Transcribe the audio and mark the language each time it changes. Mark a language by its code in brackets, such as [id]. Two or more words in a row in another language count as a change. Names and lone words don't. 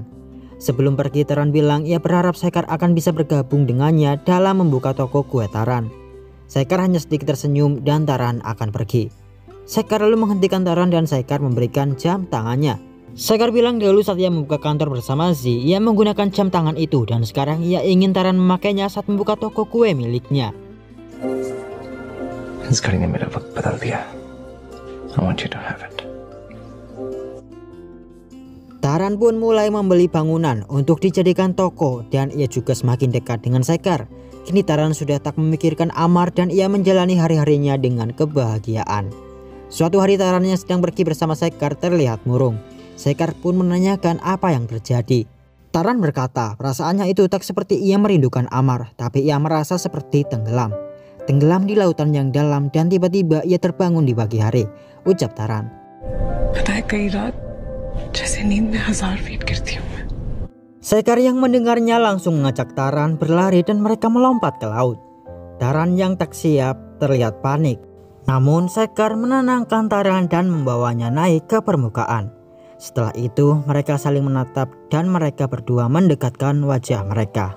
[id] Sebelum pergi Taran bilang ia berharap Sekar akan bisa bergabung dengannya dalam membuka toko kue Taran. Sekar hanya sedikit tersenyum dan Taran akan pergi. Sekar lalu menghentikan Taran dan Sekar memberikan jam tangannya. Sekar bilang dahulu saat ia membuka kantor bersama Z, ia menggunakan jam tangan itu dan sekarang ia ingin Taran memakainya saat membuka toko kue miliknya. [hi] इस घड़ी ने मेरा वक्त बदल दिया. [en] I want you to have it. [id] Taran pun mulai membeli bangunan untuk dijadikan toko dan ia juga semakin dekat dengan Sekar. kini Taran sudah tak memikirkan Amar dan ia menjalani hari-harinya dengan kebahagiaan. Suatu hari Taran yang sedang pergi bersama Sekar terlihat murung. Sekar pun menanyakan apa yang terjadi. Taran berkata perasaannya itu tak seperti ia merindukan Amar, tapi ia merasa seperti tenggelam. Tenggelam di lautan yang dalam dan tiba-tiba ia terbangun di pagi hari, ucap Taran. [hi] पता है कई रात जैसे नींद में 1000 फीट गिरती हूँ मैं. [id] Sekar yang mendengarnya langsung mengajak Taran berlari dan mereka melompat ke laut. Taran yang tak siap terlihat panik. Namun Sekar menenangkan Taran dan membawanya naik ke permukaan. Setelah itu mereka saling menatap dan mereka berdua mendekatkan wajah mereka.